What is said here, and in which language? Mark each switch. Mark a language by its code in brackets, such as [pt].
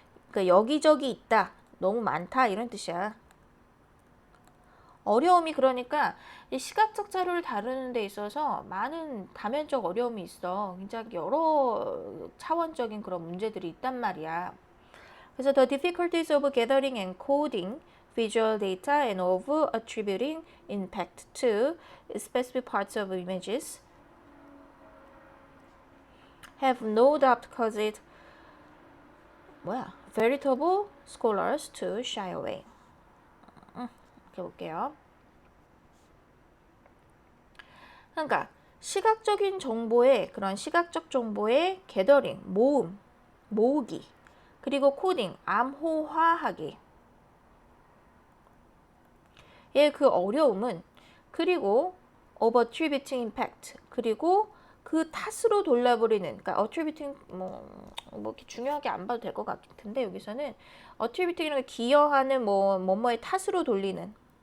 [ko] 그러니까 여기저기 있다. 너무 많다. 이런 뜻이야. 어려움이 그러니까 이 시각적 자료를 다루는 데 있어서 많은 다면적 어려움이 있어. 굉장히 여러 차원적인 그런 문제들이 있단 말이야. [en] 그래서 the difficulties of gathering and coding visual data and of attributing impact to specific parts of images have no doubt caused it veritable scholars to shy away. [ko] 이렇게 볼게요. 그러니까 시각적인 정보의 그런 시각적 정보의 게더링, 모으기, 그리고 코딩, 암호화하기. 의 그 어려움은 그리고 of attributing impact 그리고 그 탓으로 돌려버리는 그러니까 attributing 뭐 이렇게 중요하게 안 봐도 될 것 같은데 여기서는 attributing이라는 게 기여하는 뭐뭐의 탓으로 돌리는